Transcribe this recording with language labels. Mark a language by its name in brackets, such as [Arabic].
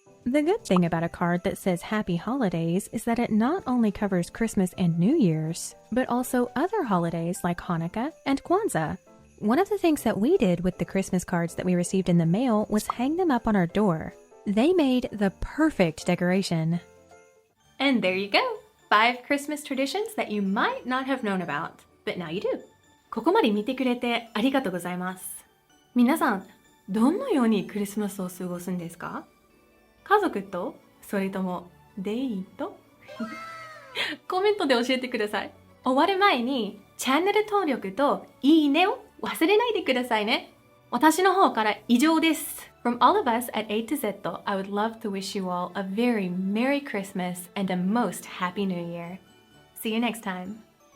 [English] The good thing about a card that says Happy Holidays is that it not only covers Christmas and New Year's, but also other holidays like Hanukkah and Kwanzaa. One of the things that we did with the Christmas cards that we received in the mail was hang them up on our door. They made the perfect decoration. And there you go! 5 Christmas traditions that you might not have known about, but now you do. [Japanese] ここまで見てくれてありがとうございます。皆さん、どのようにクリスマスを過ごすんですか？家族とそれともデート？コメントで教えてください。終わる前にチャンネル登録といいねを忘れないでくださいね。私の方から以上です。 [English] From all of us at AtoZ, I would love to wish you all a very Merry Christmas and a most Happy New Year. See you next time.